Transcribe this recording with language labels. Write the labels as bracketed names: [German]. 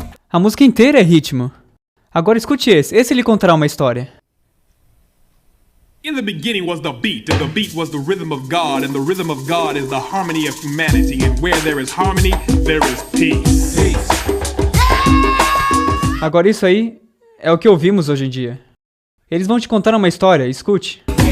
[Portuguese] A música inteira é ritmo. Agora escute esse. Esse lhe contará uma história. [English] In the beginning was the beat, and the beat was the rhythm of God, and the rhythm of God is the harmony of humanity, and where there is harmony, there is peace. [Portuguese] Agora isso aí é o que ouvimos hoje em dia. Eles vão te contar uma história, escute.